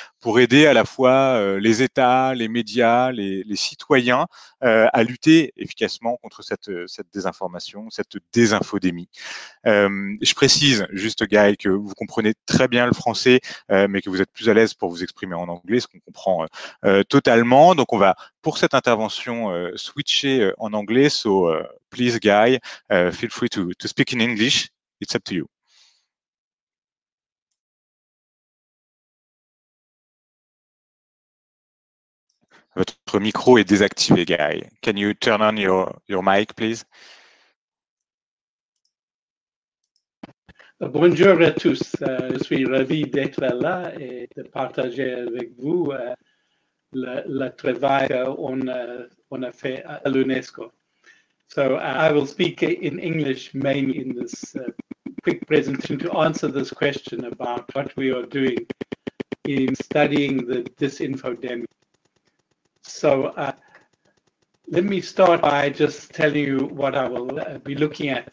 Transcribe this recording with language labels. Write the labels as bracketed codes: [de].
[fr] pour aider à la fois les États, les médias, les citoyens à lutter efficacement contre cette désinformation, cette désinfodémie. Je précise juste, Guy, que vous comprenez très bien le français, mais que vous êtes plus à l'aise pour vous exprimer en anglais, ce qu'on comprend totalement. Donc, on va, pour cette intervention, switcher en anglais. [en] So, please, Guy, feel free to speak in English. It's up to you. [fr] Votre micro est désactivé, Guy. [en] Can you turn on your mic, please? [fr] Bonjour à tous, je suis ravi d'être là et de partager avec vous le travail qu'on a fait à l'UNESCO. [en] So I will speak in English mainly in this quick presentation to answer this question about what we are doing in studying the disinfodemic. So let me start by just telling you what I will be looking at.